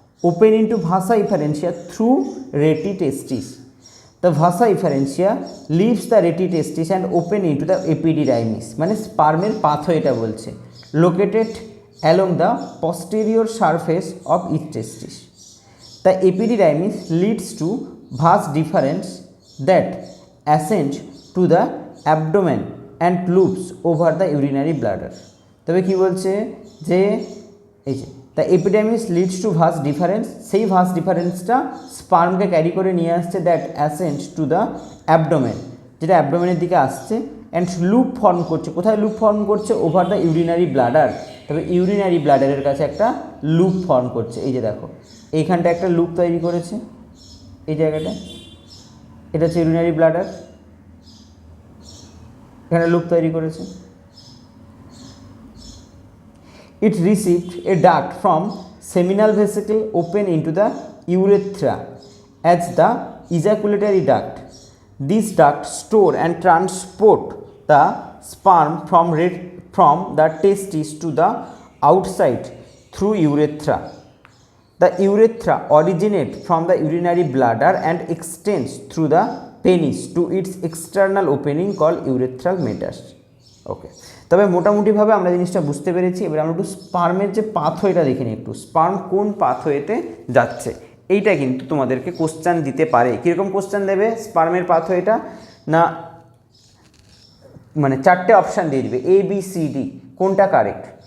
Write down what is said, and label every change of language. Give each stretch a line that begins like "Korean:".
English: Open into vasa efferentia through rete testis. The vasa efferentia leaves the rete testis and open into the epididymis,
Bangla: মানে স্পার্মের পাথওয়েটা বলছে,
English: Located along the posterior surface of each testis. The epididymis leads to vas deferens that ascend to the abdomen and loops over the urinary bladder.
Bangla: তবে কি বলছে যে এই যে
English: the epididymis leads to vas deferens,
Bangla: সেই ভাস ডিফারেন্সটা স্পার্মকে ক্যারি করে নিয়ে আসছে,
English: that ascend to the abdomen,
Bangla: যেটা অ্যাবডোমেনের দিকে আসছে, অ্যান্ড লুপ ফর্ম করছে। কোথায় লুপ ফর্ম করছে?
English: Over the urinary bladder.
Bangla: তবে ইউরিনারি ব্লাডারের কাছে একটা লুপ ফর্ম করছে। এই যে দেখো এইখানটা একটা লুপ তৈরি করেছে, এই জায়গাটা, এটা হচ্ছে ইউরিনারি ব্লাডার, এখানে লুপ তৈরি করেছে।
English: It received a duct from seminal vesicle open into the urethra as the ejaculatory duct. This duct store and transport the sperm from the testis to the outside through urethra. The urethra originates from the urinary bladder and extends through the penis to its external opening called urethral meatus.
Bangla: ওকে, তবে মোটামুটিভাবে আমরা জিনিসটা বুঝতে পেরেছি। এবার আমরা একটু স্পার্মের যে পাথওয়েটা দেখে নিই একটু, স্পার্ম কোন পাথওয়েতে যাচ্ছে। এইটা কিন্তু তোমাদেরকে কোশ্চেন দিতে পারে। কীরকম কোশ্চেন দেবে? স্পার্মের পাথওয়েটা না, মানে চারটে অপশান দিয়ে দিবে, এ বি সি ডি, কোনটা কারেক্ট।